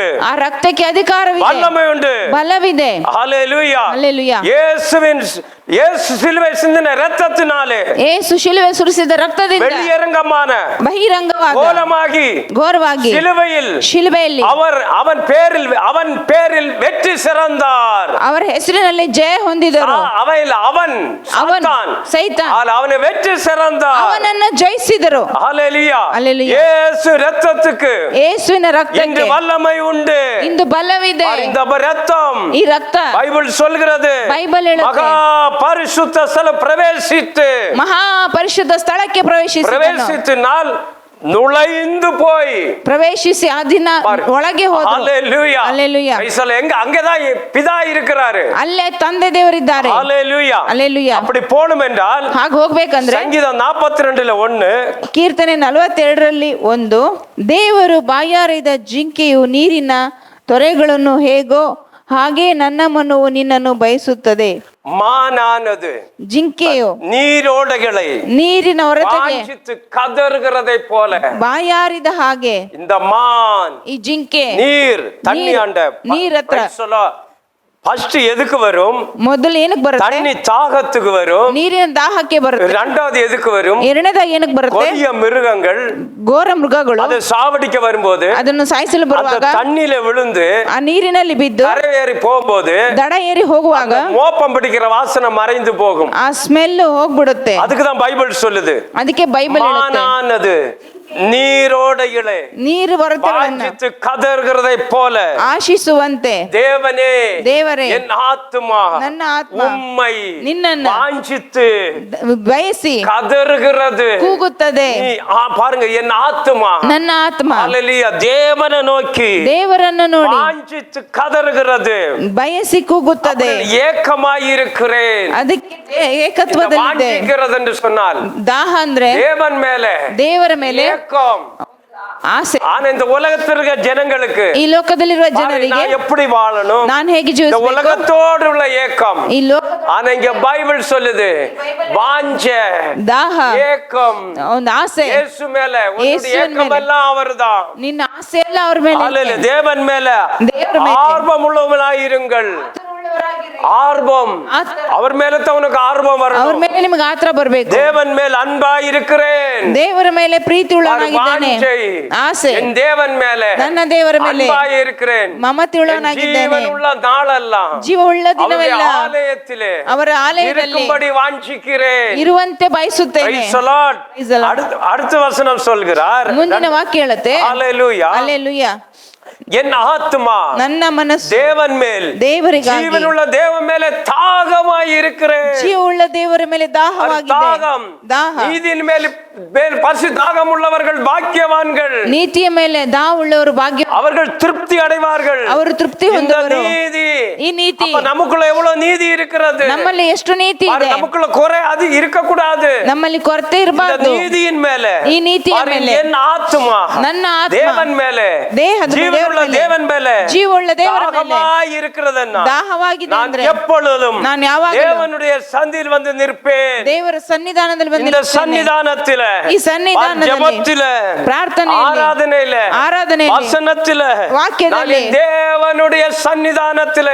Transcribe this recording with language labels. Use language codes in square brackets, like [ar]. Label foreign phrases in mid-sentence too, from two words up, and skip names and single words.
[kn] ಆ ರಕ್ತಕ್ಕೆ ಅಧಿಕಾರವಿದೆ, [ta] வல்லமை உண்டு. [kn] ಬಲವಿದೆ. [ta] ஹalleluya. ஹalleluya. இயேசு சிலுவை சிந்தின ரத்தத்தினாலே [kn] ಯೇಸು ಶಿಲುಬೆ ಸುರಿಸಿದ ರಕ್ತದಿಂದ [ta] வெளியரங்கமான [kn] ಬಹಿರಂಗವಾದ [ta] கோலமாகி [kn] ಘೋರವಾಗಿ [ta] சிலுவையில் [kn] ಶಿಲುಬೆಯಲ್ಲಿ [ta] அவன் பேரில் வெற்றி சிறந்தார். [kn] ಅವರ ಹೆಸರಿನಲ್ಲಿ ಜಯ ಹೊಂದಿದರು. [ta] அவன் சாத்தான், [kn] ಸೈತಾನ್ [ta] அவனை வெற்றி சிறந்தார். [kn] ಅವನನ್ನು ಜಯಿಸಿದರು. [ta] ஹalleluya. ஹalleluya. இயேசு ரத்தத்துக்கு [kn] ಯೇಸುವಿನ [ta] இன்று [kn] ರಕ್ತಕ್ಕೆ [ta] வல்லமை உண்டு. [kn] ಇಂದು ಬಲವಿದೆ. [ta] இந்த ரத்தம், [kn] ಈ ರಕ್ತ [ta] பைபிள் சொல்கிறது, [kn] ಬೈಬಲ್ ಹೇಳುತ್ತೆ, [ta] மகா பரிசுத்த ஸ்தலம் பிரவேசித்து, [kn] ಮಹಾ ಪರಿಶುದ್ಧ ಸ್ಥಳಕ್ಕೆ [ta] பிரவேசித்தினால் நுழைந்து போய் [kn] ಪ್ರವೇಶಿಸಿ ಆ ದಿನ ಒಳಗೆ ಹೋದರು. [ta] ஹalleluya. ஹalleluya. எங்க அங்கதான் பிதா இருக்கிறாரு. [kn] ಅಲ್ಲೇ ತಂದೆ ದೇವರಿದ್ದಾರೆ. [ta] ஹalleluya. ஹalleluya. அப்படி போணும் என்றால் [kn] ಹಾಗೆ ಹೋಗ್ಬೇಕಂದ್ರೆ [ta] சங்கீதம் 42:1, [kn] ಕೀರ್ತನೆ 42ರಲ್ಲಿ 1, ದೇವರು ಬಾಯಾರಿದ ಜಿಂಕೆಯು ನೀರಿನ ತೊರೆಗಳನ್ನು ಹೇಗೋ ಹಾಗೆ ನನ್ನ ಮನವು ನಿನ್ನನ್ನು ಬಯಸುತ್ತದೆ. [ta] மானானது [kn] ಜಿಂಕೆಯು [ta] நீரோடைகளை [kn] ನೀರಿನ ಹೊರತೆಗೆ [ta] வாஞ்சித்து கதறுகிறதை போல [kn] ಬಾಯಾರಿದ ಹಾಗೆ [ta] இந்த மான் [kn] ಈ ಜಿಂಕೆ [ta] நீர் தண்ணி ஆண்ட [kn] ನೀರತ್ರ [ta] ஃபர்ஸ்ட் எதுக்கு வரும்? [kn] ಮೊದಲು ಏನಕ್ಕೆ ಬರುತ್ತೆ? [ta] தண்ணி தாகத்துக்கு வரும். [kn] ನೀರಿನ ದಾಹಕ್ಕೆ ಬರುತ್ತೆ. [ta] இரண்டாவது எதுக்கு வரும்? [kn] ಎರಡನೇದಾಗಿ ಏನಕ್ಕೆ ಬರುತ್ತೆ? [ta] கொடிய மிருகங்கள், [kn] ಘೋರ ಮೃಗಗಳು [ta] அது சாவடிக்க வரும்போது [kn] ಅದನ್ನು ಸಾಯಿಸಲು ಬರುವಾಗ [ta] தண்ணியில விழுந்து [kn] ಆ ನೀರಿನಲ್ಲಿ ಬಿದ್ದು [ta] கரை ஏறி போகும்போது [kn] ದಡ ಏರಿ ಹೋಗುವಾಗ [ta] மோப்பம் பிடிக்கிற வாசனை மறைந்து போகும். [kn] ಆ ಸ್ಮೆಲ್ ಹೋಗ್ಬಿಡುತ್ತೆ. [ta] அதுக்குதான் பைபிள் சொல்லுது, [kn] ಅದಕ್ಕೆ ಬೈಬಲ್ ಹೇಳುತ್ತೆ, [ta] மானானது நீரோடைகளை [kn] ನೀರು [ta] வாஞ்சித்து கதறுகிறதை போல [kn] ಆಶಿಸುವಂತೆ [ta] தேவனே என் ஆத்துமா [kn] ನನ್ನ ಆತ್ಮ [ta] உம்மை [kn] ನಿನ್ನನ್ನು [ta] வாஞ்சித்து [kn] ಬಯಸಿ [ta] கதறுகிறது. [kn] ಕೂಗುತ್ತದೆ. [ta] பாருங்க, என் ஆத்துமா, [kn] ನನ್ನ ಆತ್ಮ [ta] ஹalleluya, தேவனை நோக்கி [kn] ದೇವರನ್ನು ನೋಡಿ [ta] வாஞ்சித்து கதறுகிறது. [kn] ಬಯಸಿ ಕೂಗುತ್ತದೆ. [ta] ஏக்கமாய் இருக்கிறேன். [kn] ಅದಕ್ಕೆ ಏಕತ್ವದಲ್ಲಿದೆ. [ta] வாஞ்சிக்கிறது என்று சொன்னால் [kn] ದಾಹ ಅಂದ್ರೆ [ta] தேவன் மேலே, [kn] ದೇವರ ಮೇಲೆ [ta] ஏக்கம். [kn] ಆಸೆ. [ta] ஆனா இந்த உலகத்தில் இருக்க ஜனங்களுக்கு [kn] ಈ ಲೋಕದಲ್ಲಿರುವ ಜನರಿಗೆ [ta] நான் எப்படி வாழணும், [kn] ನಾನು ಹೇಗೆ [ta] இந்த [kn] ಜೀವಿಸಬೇಕು, [ta] உலகத்தோடு உள்ள ஏக்கம். [kn] ಈ ಲೋಕ [ta] ஆனா இங்க பைபிள் சொல்லுது, வாஞ்ச, [kn] ದಾಹ, [ta] ஏக்கம், [kn] ಒಂದು ಆಸೆ. [ta] இயேசு மேல உன்னுடைய இயேசுவின் ஏக்கம் மேல. எல்லாம் அவர்தான். [kn] ನಿನ್ನ ಆಸೆ ಎಲ್ಲ ಅವ್ರ ಮೇಲೆ ಇದೆ. [ta] அல்லேலூயா. தேவன் மேல [kn] ದೇವರ ಮೇಲೆ [ta] ஆர்வம் உள்ளவனாயிருங்கள். ஆர்வம், அவர் மேல தான் உனக்கு ஆர்வம் [kn] ಅವ್ರ [ta] வரணும். [kn] ಮೇಲೆ ನಿಮಗೆ ಆತರ ಬರಬೇಕು. [ta] தேவன் மேல் அன்பாய் இருக்கிறேன். [kn] ದೇವರ ಮೇಲೆ ಪ್ರೀತಿ ಉಳ್ಳವನಾಗಿದ್ದಾನೆ. ಆಸೆ, [ta] என் தேவன் மேல [kn] ನನ್ನ ದೇವರ ಮೇಲೆ [ta] அன்பாய் இருக்கிறேன். [kn] ಮಮತೆ ಉಳ್ಳವನಾಗಿದ್ದಾನೆ. [ta] ஜீவன் உள்ள நாளெல்லாம் [kn] ಜೀವ ಉಳ್ಳ ದಿನವೆಲ್ಲ [ta] ஆலயத்திலே [kn] ಅವರ ಆಲಯದಲ್ಲಿ [ta] இருக்கும்படி வாஞ்சிக்கிறேன். [kn] ಇರುವಂತೆ ಬಯಸುತ್ತೇನೆ. [en] Praise the Lord. Praise the Lord. [ta] அடுத்த வசனம் சொல்கிறார், [kn] ಮುಂದಿನ ವಾಕ್ಯ ಹೇಳುತ್ತೆ, [ta] ஹalleluya, [kn] ಹಲ್ಲೆಲೂಯಾ, [ta] என் ஆத்துமா [kn] ನನ್ನ ಮನಸ್ಸು [ta] தேவன் மேல், [kn] ದೇವರಿಗಾಗಿ, [ta] ஜீவனுள்ள தேவன் மேலே தாகமாய் இருக்கிறேன். [kn] ಜೀವವುಳ್ಳ ದೇವರ ಮೇಲೆ ದಾಹವಾಗಿದೆ. [ta] தாகம், [kn] ದಾಹ, [ta] நீதியின் மேல் பசி தாகம் உள்ளவர்கள் பாக்கியவான்கள். [kn] ನೀತಿಯ ಮೇಲೆ ದಾಹ ಉಳ್ಳವರು ಭಾಗ್ಯ, [ta] அவர்கள் திருப்தி அடைவார்கள். [kn] ಅವರು ತೃಪ್ತಿ [ta] இந்த [kn] ಹೊಂದುವರು. [ta] நீதி, [kn] ಈ ನೀತಿ, [ta] அப்ப நமக்குள்ள எவ்வளவு நீதி இருக்கிறது, [kn] ನಮ್ಮಲ್ಲಿ ಎಷ್ಟು ನೀತಿ ಇದೆ. [ta] நமக்குள்ள குறை அது இருக்க கூடாது. [kn] ನಮ್ಮಲ್ಲಿ ಕೊರತೆ [ta] இந்த [kn] ಇರಬಾರದು. [ta] நீதியின் மேலே, [kn] ಈ ನೀತಿಯ ಮೇಲೆ, [ta] என் ஆத்துமா [kn] ನನ್ನ ಆತ್ಮ [ta] தேவன் மேலே, [kn] ದೇಹದ [ta] ஜீவனுள்ள [kn] ಮೇಲೆ, [ta] தேவன் மேலே [kn] ಜೀವವುಳ್ಳ ದೇವರ ಮೇಲೆ [ta] தாகமாய் இருக்கிறதுன்னா [kn] ದಾಹವಾಗಿದೆ [ta] நான் [kn] ಅಂದ್ರೆ [ta] எப்பொழுதும் [kn] ನಾನು ಯಾವಾಗಲೂ [ta] தேவனுடைய சந்தியில் வந்து நிற்பேன். [kn] ದೇವರ ಸನ್ನಿಧಾನದಲ್ಲಿ [ta] இந்த [kn] ಬಂದಿರುತ್ತೇನೆ. [ta] சன்னிதானத்திலே [kn] ಈ ಸನ್ನಿಧಾನದಲ್ಲಿ, [ta] ಜಪத்தில, [kn] ಪ್ರಾರ್ಥನೆಯಲ್ಲಿ, ಆರಾಧನೆಯಲ್ಲಿ, [ta] ವಚನத்தில, [kn] ವಾಕ್ಯದಲ್ಲಿ, [ta] தேவனுடைய சன்னிதானத்தில,